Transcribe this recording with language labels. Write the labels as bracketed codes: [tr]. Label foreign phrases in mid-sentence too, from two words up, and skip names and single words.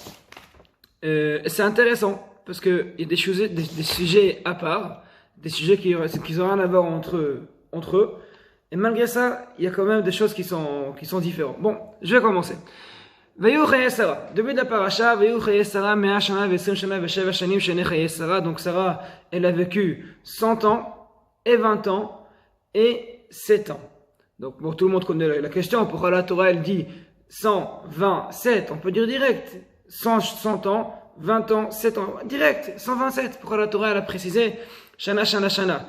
[fr] C'est intéressant, parce qu'il y a des sujets à part, des sujets qui n'ont rien à voir entre eux. Et malgré ça, il y a quand même des choses qui sont différentes. Bon, je vais commencer. [he] ויהיו חיי שרה. [fr] Début de la paracha, [he] ויהיו חיי שרה, מאה שנה, ועשרים שנה, ושבע שנים, שני חיי שרה. [fr] Donc Sarah, elle a vécu 100 ans, et 20 ans, et 7 ans. Donc bon, tout le monde connaît la question. Pourquoi la Torah, elle dit 127? On peut dire direct. 100 ans, 20 ans, 7 ans. Direct, 127. Pourquoi la Torah, elle a précisé [he] שנה, שנה, שנה?